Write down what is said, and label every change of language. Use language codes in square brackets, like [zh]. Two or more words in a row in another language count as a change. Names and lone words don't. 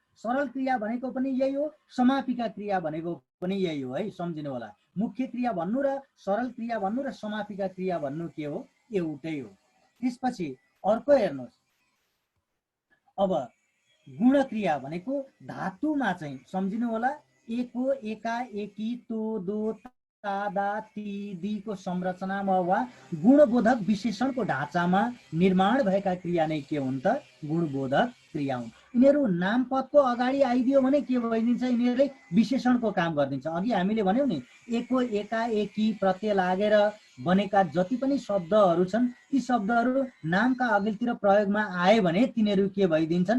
[ne] सरल क्रिया भनेको पनि यही हो, समापिका क्रिया भनेको पनि यही हो है, सम्झिनु होला। मुख्य क्रिया भन्नु र सरल क्रिया भन्नु र समापिका क्रिया भन्नु के हो? एउटै हो। त्यसपछि अर्को हेर्नुहोस्, अब गुण क्रिया भनेको धातुमा चाहिँ सम्झिनु होला, एको, एका, एकी, तो, दो, तादा, ती, दीको संरचनामा वा गुणबोधक विशेषणको ढाँचामा निर्माण भएका क्रिया नै के हुन् त? गुणबोधक क्रिया हुन्। यिनीहरू नामपदको अगाडि आइदियो भने के भइदिन्छ? यिनीहरूले विशेषणको काम गरिदिन्छ। अघि हामीले भन्यौँ नि, एको, एका, एकी प्रत्यय लागेर बनेका जति पनि शब्दहरू छन् ती शब्दहरू नामका अघिल्तिर प्रयोगमा आए भने तिनीहरू के भइदिन्छन्?